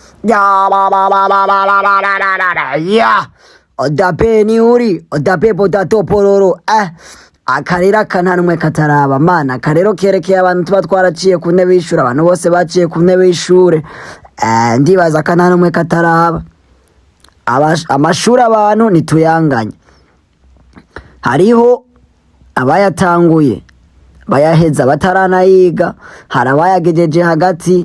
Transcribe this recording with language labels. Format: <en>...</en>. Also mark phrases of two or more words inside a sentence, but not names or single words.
<rn>Ya ba ba ba ba ba ba ba ba ba ba ya. Odape ni uri, odape potato pororo. Akarira kananumwe kataraba mana karero kerekeye abantu tuba twaraciye ku ntebe y'ishure abantu bose baciye ku ntebe y'ishure ndibaza kananumwe kataraba amashuri abantu nituyanganye hariho abayatanguye bayaheza bataranayiga harabayagejeje hagati</rn>